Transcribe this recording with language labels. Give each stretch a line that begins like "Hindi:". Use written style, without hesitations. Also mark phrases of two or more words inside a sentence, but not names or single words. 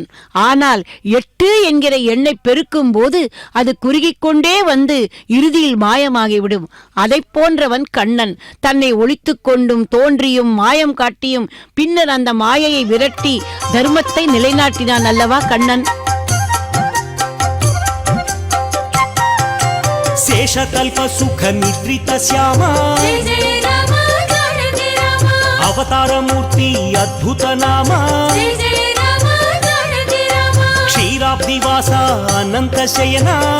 Tamil: ஆனால் 8 என்கிற எண்ணை பெருக்கும் போது அது குறுகிக்கொண்டே வந்து இறுதியில் மாயமாகிவிடும். அதை போன்றவன் கண்ணன். தன்னை ஒளித்து கொண்டும் தோன்றியும் மாயம் காட்டியும் பின்னர் அந்த மாயையை விரட்டி தர்மத்தை நிலைநாட்டினான் அல்லவா கண்ணன்.
Sanskrit: शेषकल्प सुख निद्रित श्यामा अवतार मूर्ति अद्भुत नामा क्षीराब्दिवास अनंत शयना